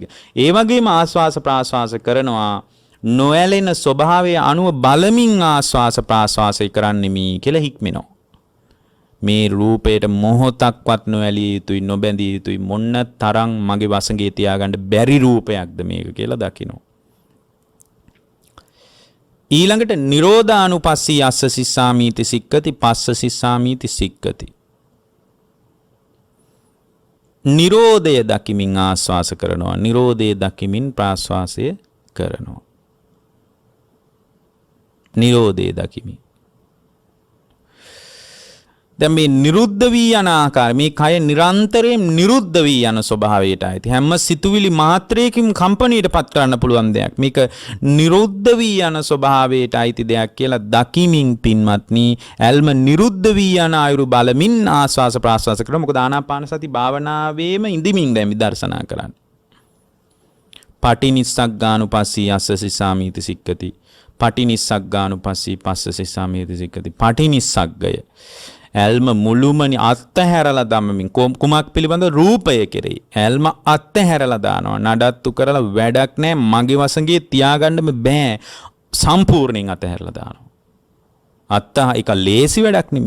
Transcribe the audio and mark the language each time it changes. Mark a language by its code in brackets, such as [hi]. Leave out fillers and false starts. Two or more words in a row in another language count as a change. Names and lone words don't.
[si] ඒ වගේම ආස්වාස ප්‍රාස්වාස කරනවා නොඇලෙන ස්වභාවය අනුව බලමින් ආස්වාස ප්‍රාස්වාසය කරන්නෙමි කියලා හික්මෙනවා. මේ රූපයට මොහොතක්වත් නොඇලිය යුතුයි නොබැඳිය යුතුයි මොන්න තරම් මගේ වසඟේ තියාගන්න බැරි රූපයක්ද මේක කියලා දකිනවා. [pi] ඊළඟට නිරෝධානුපස්සී අස්ස සිස්සාමීති සික්කති පස්ස සිස්සාමීති සික්කති. [si] නිරෝධය දකිමින් ආස්වාස කරනවා. නිරෝධය දකිමින් ප්‍රාස්වාසය කරනවා. නිරෝධය දකිමින්. දැන් මේ නිරුද්ධ වී යන ආකාරය මේ කය නිරන්තරයෙන් නිරුද්ධ වී යන ස්වභාවයට ඇති හැම සිතුවිලි මාත්‍රයකින් කම්පණයට පත් කරන්න පුළුවන් දෙයක්. මේක නිරුද්ධ වී යන ස්වභාවයට ඇති දෙයක් කියලා දකිමින් පින්වත්නි ඇල්ම නිරුද්ධ වී යන ආයුරු බලමින් ආස්වාස ප්‍රාස්වාස කරනවා. මොකද ආනාපාන සති භාවනාවේම ඉඳිමින් දැන් විදර්ශනා කරන්නේ. [pi] පටිනිස්සග්ගානුපස්සී අස්ස සිස්සාමීති සික්කති. පටිනිස්සග්ගානුපස්සී පස්ස සිස්සාමීති සික්කති. [si] පටිනිස්සග්ගය ඇල්ම මුළුමනි අත්හැරලා දමමින් කුමක් පිළිබඳ රූපය කෙරෙහි ඇල්ම අත්හැරලා දානවා. නඩත්තු කරලා වැඩක් නැහැ. මගේ වසඟේ තියාගන්න බෑ. සම්පූර්ණයෙන් අත්හැරලා දානවා. ඒක ලේසි වැඩක් නෙමෙයි.